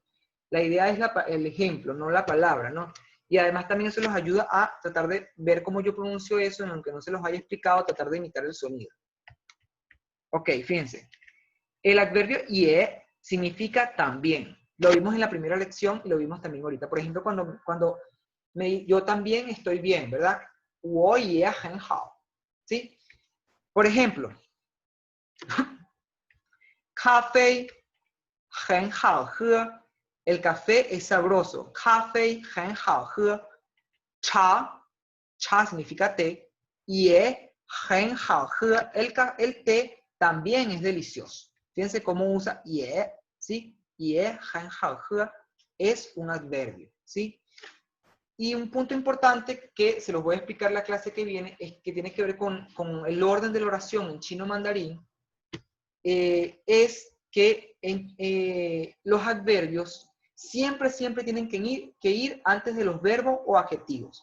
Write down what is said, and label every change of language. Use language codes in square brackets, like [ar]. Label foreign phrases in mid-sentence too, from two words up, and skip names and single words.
[es] La idea es el ejemplo, no la palabra, ¿no? Y además también eso los ayuda a tratar de ver cómo yo pronuncio eso, aunque no se los haya explicado, tratar de imitar el sonido. Ok, fíjense. El adverbio ie significa también. Lo vimos en la primera lección y lo vimos también ahorita. Por ejemplo, cuando yo también estoy bien, ¿verdad? [zh] 我也很好. [es] ¿Sí? Por ejemplo, [zh] 咖啡很好喝. [es] El café es sabroso. [zh] 咖啡很好喝. [es] Cha significa té. [zh] 也很好喝. [es] El té también es delicioso. Fíjense cómo usa 也, ¿sí? [zh] 也很好喝 [es] es un adverbio, ¿sí? Y un punto importante que se los voy a explicar la clase que viene, es que tiene que ver con el orden de la oración en chino mandarín, es que los adverbios siempre tienen que ir antes de los verbos o adjetivos.